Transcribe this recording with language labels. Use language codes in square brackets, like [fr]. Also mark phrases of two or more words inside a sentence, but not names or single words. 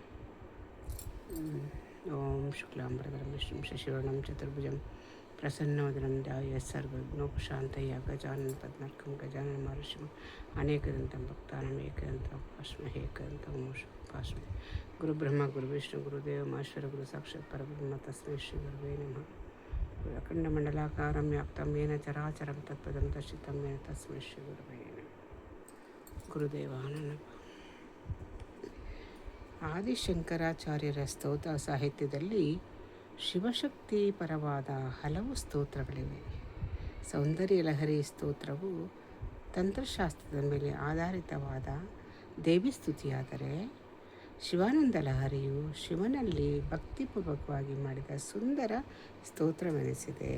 [sa] ಓಂ ಶುಕ್ಲಾಂಬರಧರಂ ವಿಷ್ಣುಂ ಶಶಿವರ್ಣಂ ಚತುರ್ಭುಜಂ ಪ್ರಸನ್ನವದನಂ ಧ್ಯಾಯೇತ್ ಸರ್ವವಿಘ್ನೋಪಶಾಂತಯೇ ಗಜಾನನ ಪದ್ಮಾರ್ಕಂ ಗಜಾನನ ಮಹರ್ಷಿಂ ಅನೇಕದಂತಂ ಭಕ್ತಾನಾಂ ಏಕದಂತಂ ಉಪಾಸ್ಮಹೇ. ಗುರುಬ್ರಹ್ಮ ಗುರುವಿಷ್ಣು ಗುರುದೇವ ಮಹೇಶ್ವರ ಗುರು ಸಾಕ್ಷಾತ್ ಪರಬ್ರಹ್ಮ ತಸ್ಮೈ ಶ್ರೀ ಗುರುವೇ ನಮಃ. ಅಖಂಡಮಂಡಲಾಕಾರಂ ವ್ಯಾಪ್ತಂ ಯೇನ ಚರಾಚರಂ ತತ್ಪದಂ ದರ್ಶಿತಂ ಯೇನ ತಸ್ಮೈ ಶ್ರೀ ಗುರುವೇ ನಮಃ. ಗುರುದೇವಾನಂದ. [kn] ಆದಿಶಂಕರಾಚಾರ್ಯರ ಸ್ತೋತ್ರ ಸಾಹಿತ್ಯದಲ್ಲಿ ಶಿವಶಕ್ತಿ ಪರವಾದ ಹಲವು ಸ್ತೋತ್ರಗಳಿವೆ. ಸೌಂದರ್ಯ ಲಹರಿ ಸ್ತೋತ್ರವು ತಂತ್ರಶಾಸ್ತ್ರದ ಮೇಲೆ ಆಧಾರಿತವಾದ ದೇವಿ ಸ್ತುತಿಯಾದರೆ, ಶಿವಾನಂದ ಲಹರಿಯು ಶಿವನಲ್ಲಿ ಭಕ್ತಿಪೂರ್ವಕವಾಗಿ ಮಾಡಿದ ಸುಂದರ ಸ್ತೋತ್ರವೆನಿಸಿದೆ.